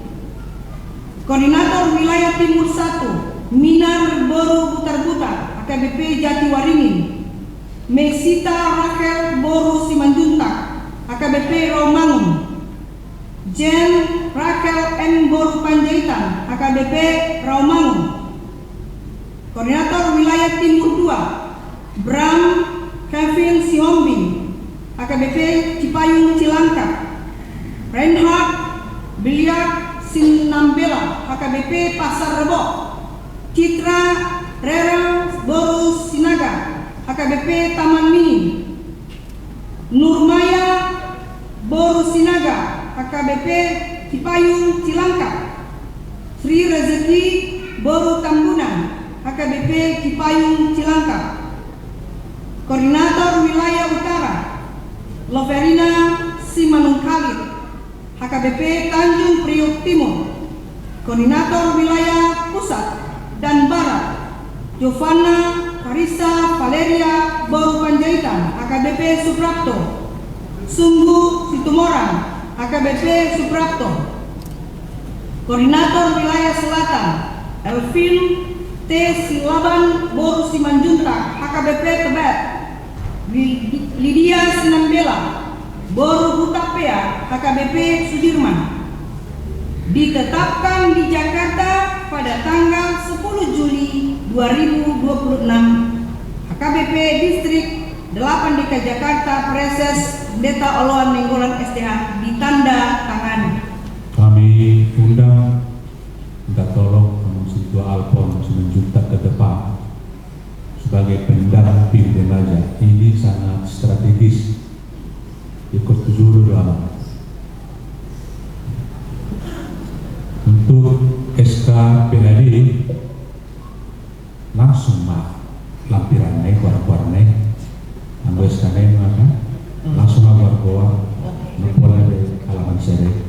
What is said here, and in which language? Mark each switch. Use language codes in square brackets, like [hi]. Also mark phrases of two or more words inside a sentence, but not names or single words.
[id] Koordinator Wilayah Timur 1 Minar Boru Butar-Butar AKBP Jatiwaringin. Mesita Rachel Boru Simanjuntak AKBP Romangun. Jen Rachel M. Boru Panjaitan AKBP Romangun. Koordinator Wilayah Timur 2 Bram Kevin Sihombing AKBP Cipayung Cilangkap. Reinhard Biliar Sinambela AKBP Pasar Rebo. Citra Rera Boru Sinaga AKBP Taman Mini. Nurmaya Boru Sinaga AKBP Cipayung Cilangkap. Sri Rezeki Boru Tambunan AKBP Cipayung Cilangkap. Koordinator Wilayah Utara Loverina Simanung Khalid AKBP Tanjung Priok Timur. Koordinator Wilayah Pusat dan Barat Giovanna Karisa Valeria Boru Panjaitan AKBP Suprapto. Sungguh Situmorang AKBP Suprapto. Koordinator Wilayah Selatan Elvin T. Silaban Boru Simanjuntak AKBP Tebet. Lydia Sinambela Boru Hutapea HKBP Sudirman ditetapkan di Jakarta pada tanggal 10 Juli 2026. HKBP Distrik 8 DKI Jakarta Preses Pendeta Oloan Nenggolan STH ditanda tangani. Kami undang minta tolong Kamu Situa Alphonse Simanjuntak ke depan sebagai pendamping remaja. Ini sangat strategis ikut juru lama. Untuk SK PHD langsung lampiran naik warna-warna anggo SK maka langsung warna memulai dari halaman seri.